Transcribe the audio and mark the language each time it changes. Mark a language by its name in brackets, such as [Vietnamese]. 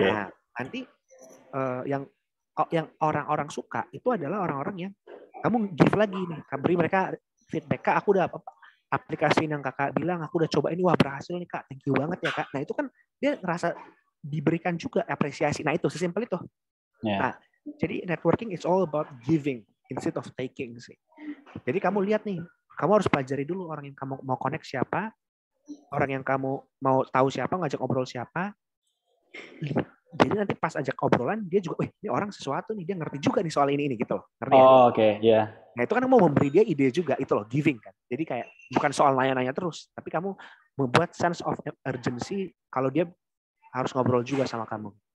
[Indonesian] Nah nanti yang orang-orang suka itu adalah orang-orang yang kamu give lagi nih, beri mereka feedback. Kak aku udah aplikasi yang kakak bilang, aku udah coba ini, wah berhasil nih Kak, [English] thank you [Indonesian] banget ya Kak. Nah itu kan dia ngerasa diberikan juga apresiasi. Nah itu sesimpel itu. [English] Yeah. [Indonesian] Nah jadi [English] networking is all about giving instead of taking [Indonesian] sih. Jadi kamu lihat nih, kamu harus pelajari dulu orang yang kamu mau connect siapa, orang yang kamu mau tahu siapa, ngajak ngobrol siapa. Jadi nanti pas ajak obrolan dia juga, ini orang sesuatu nih, dia ngerti juga nih soal ini gitu loh. Ngerti ya? Oh, oke, ya. Nah itu kan mau memberi dia ide juga, itu loh, giving kan. Jadi kayak bukan soal nanya-nanya terus, tapi kamu membuat [English] sense of urgency [Indonesian] kalau dia harus ngobrol juga sama kamu.